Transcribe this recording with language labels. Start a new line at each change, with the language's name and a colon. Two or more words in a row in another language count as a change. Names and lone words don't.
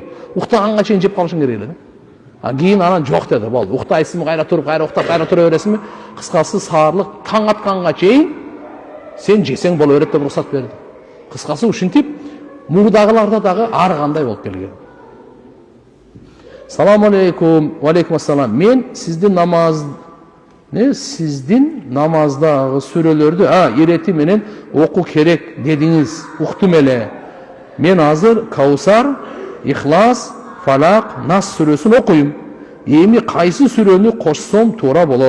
Kyrgyz: Уктаганга чейин жеп калышың керек эле. Кийин анан жок деди. Болду. Уктайсыңбы, кайра туруп, кайра уктап, кайра тура бересиңби? Кыскасы саарлык таң атканга чейин сен жесең боло берет деп уруксат берди. Кыскасы ушинтип мурдагыларда дагы ар кандай болуп келген.
Arabic: سلام عليكم. عليكم السلام.
Kyrgyz: Мен сиздин намаздагы сүрөлөрдү ирети менен оку керек дедиңиз. Уктум эле. Мен азыр Каусар, Ихлас, Фалак, Нас сүрөсүн окуйм. Эми кайсы сүрөнү кошсом туура болот?